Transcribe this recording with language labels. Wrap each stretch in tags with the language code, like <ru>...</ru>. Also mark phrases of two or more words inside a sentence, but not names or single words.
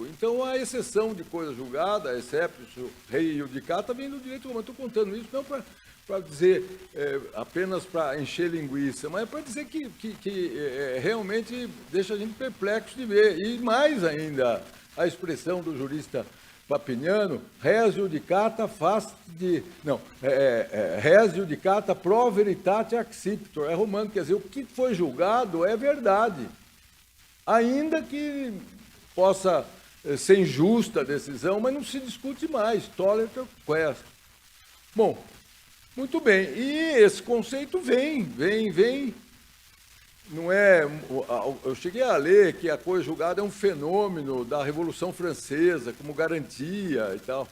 <pt>Então, a exceção de coisa julgada,</pt> <la>exceptio rei iudicata,</la> <pt>vem do direito romano. Estou contando isso não para dizer apenas para encher linguiça, mas para dizer que realmente deixa a gente perplexo de ver. E mais ainda, a expressão do jurista Papiniano,</pt> <la>res iudicata res iudicata pro veritate accipitor,</la> <pt>é romano, quer dizer, o que foi julgado é verdade. Ainda que possa ser injusta a decisão, mas não se discute mais,</pt> <la>tolliter quest.</la> <pt>Bom, muito bem, e esse conceito vem, não é, eu cheguei a ler que a coisa julgada é um fenômeno da Revolução Francesa, como garantia e tal.</pt>